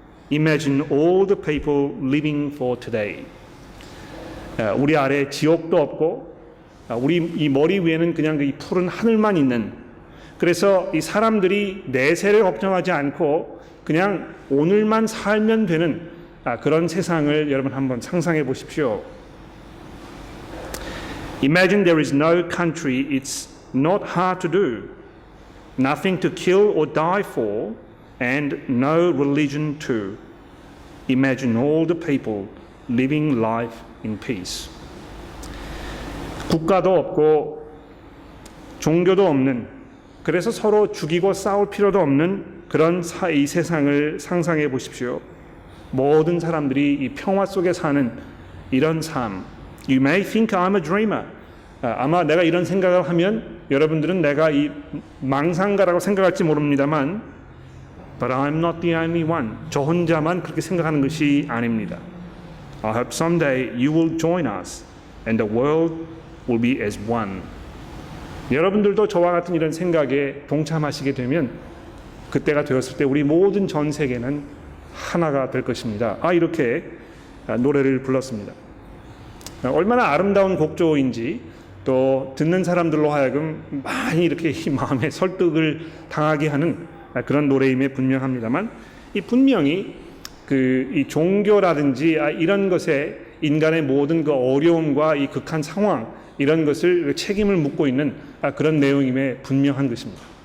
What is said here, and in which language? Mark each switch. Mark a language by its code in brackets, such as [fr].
[en] Imagine all the people living for today. [ko] 우리 아래 지옥도 없고 우리 이 머리 위에는 그냥 이 푸른 하늘만 있는, 그래서 이 사람들이 내세를 걱정하지 않고 그냥 오늘만 살면 되는 그런 세상을 여러분 한번 상상해 보십시오. [en] Imagine there is no country it's not hard to do, nothing to kill or die for, and no religion too. Imagine all the people living life in peace. [ko] 국가도 없고 종교도 없는, 그래서 서로 죽이고 싸울 필요도 없는 그런 이 세상을 상상해 보십시오. 모든 사람들이 이 평화 속에 사는 이런 삶. [en] You may think I'm a dreamer. [ko] 아마 내가 이런 생각을 하면 여러분들은 내가 이 망상가라고 생각할지 모릅니다만, [en] But I'm not the only one. [ko] 저 혼자만 그렇게 생각하는 것이 아닙니다. [en] I hope someday you will join us and the world will be as one. [ko] 여러분들도 저와 같은 이런 생각에 동참하시게 되면 그때가 되었을 때 우리 모든 전 세계는 하나가 될 것입니다. 이렇게 노래를 불렀습니다. 얼마나 아름다운 곡조인지 또 듣는 사람들로 하여금 많이 이렇게 마음에 설득을 당하게 하는 그런 노래임에 분명합니다만 이 분명히 이 종교라든지 이런 것에 인간의 모든 그 어려움과 이 극한 상황 이런 것을 책임을 묻고 있는 그런 내용임에 분명한 것입니다.